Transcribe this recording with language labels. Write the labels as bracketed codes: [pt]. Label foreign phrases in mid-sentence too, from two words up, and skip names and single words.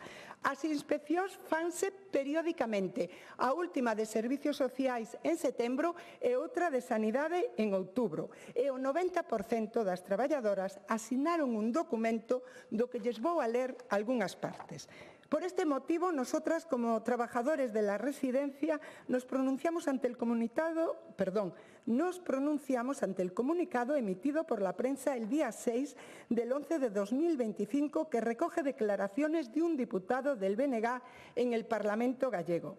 [gl] As inspeccións fanse periódicamente. A última de Servicios Sociais en setembro e outra de Sanidade en outubro. E o 90% das traballadoras asinaron un documento do que lles vou a ler algunhas partes. [es] Por este motivo, nosotras, como trabajadores de la residencia, nos pronunciamos ante el comunicado emitido por la prensa el día 6 del 11 de 2025 que recoge declaraciones de un diputado del BNG en el Parlamento gallego.